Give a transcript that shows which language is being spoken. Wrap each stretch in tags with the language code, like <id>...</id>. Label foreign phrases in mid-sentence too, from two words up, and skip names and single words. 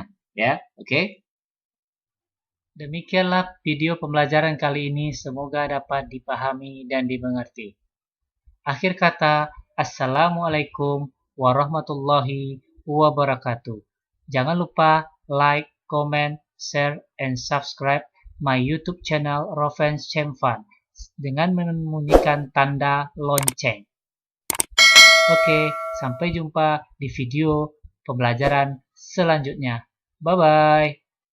<id>Ya, oke. Demikianlah video pembelajaran kali ini. Semoga dapat dipahami dan dimengerti. Akhir kata,</id> <ar>السلام عليكم ورحمة الله وبركاته.</ar> <id>Jangan lupa</id> <en>like, comment, share, and subscribe my YouTube channel</en> <id>Rovens Chemfan dengan membunyikan tanda lonceng. Oke, sampai jumpa di video pembelajaran selanjutnya. Bye-bye.</id>